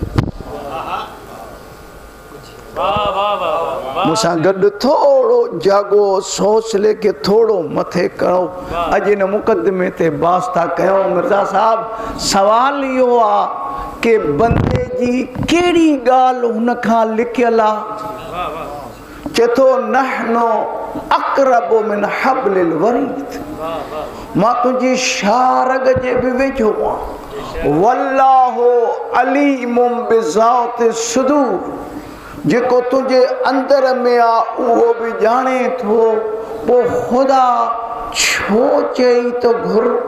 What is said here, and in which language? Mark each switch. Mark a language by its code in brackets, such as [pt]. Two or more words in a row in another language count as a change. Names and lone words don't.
[sd] मूंसां गॾु थोरो जागो, हौसले खे थोरो मथे करो। अॼु हिन मुक़दमे ते बास था कयूं। मिर्ज़ा साहब, सवाल इहो आहे कि बंदे जी कहिड़ी ॻाल्हि हुन खां लिखियल आहे। चए थो [ar] نحن أقرب من حبل الوريد, [sd] मां तुंहिंजी शारग जे बि वेझो आहियां। [ar] والله عليم بذات الصدور, [sd] जेको तुंहिंजे अंदर में आहे उहो बि ॼाणे थो। पोइ ख़ुदा छो चई त घुर?